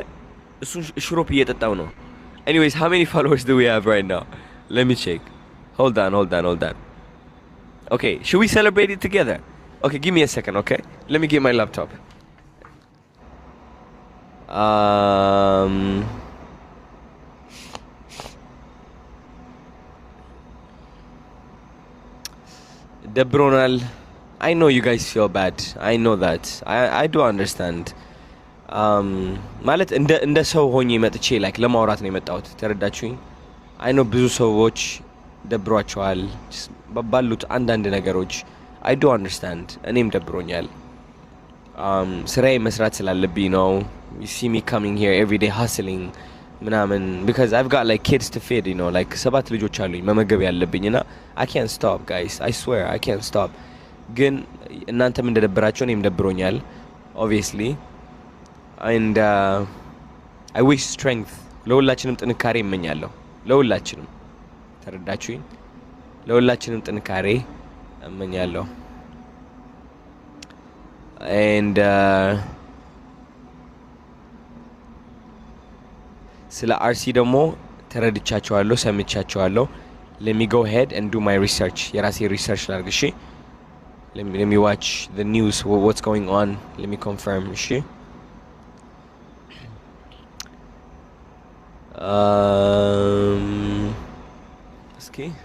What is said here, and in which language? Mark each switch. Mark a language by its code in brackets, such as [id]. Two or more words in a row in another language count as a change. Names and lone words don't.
[am] እሱን ሽሮፕ እየጠጣው ነው። [en] Anyways, how many followers do we have right now? Let me check. Hold on. Okay, should we celebrate it together? Okay, give me a second, okay? Let me get my laptop. ደብሮናል። I know you guys feel bad. I know that. I do understand. [am] ማለት እንደ ሰው ሆኜ መጥቼ ላይክ ለማውራት ነው የመጣሁት። ተረዳችሁኝ? [en] I know [am] ብዙ ሰዎች ደብሯቸዋል ባሉት አንዳንድ ነገሮች። [en] I do understand. [am] እኔም ደብሮኛል። ስራዬ መስራት ስላለብኝ ነው። [en] You see me coming here every day hustling ምናምን because I've got like kids to feed, you know, like 7 [am] ልጆች አሉኝ መመገብ ያለብኝና [en] I can't stop guys. I swear I can't stop. [am] ግን እናንተም እንደደበራችሁ እኔም ደብሮኛል [en] obviously and I wish strength [am] ለሁላችንም ጥንካሬ እመኛለሁ። ለሁላችንም ተረዳችሁኝ? ለሁላችንም ጥንካሬ እመኛለሁ [en] and [am] ስለ አርሲ ደግሞ ተረድቻቸዋለሁ፣ ሰምቻቸዋለሁ። [en] let me go ahead and do my research [am] የራሴ ሪሰርች ላድርግ። [en] እሺ let me watch the news, what's going on, let me confirm. [am] እሺ እስኪ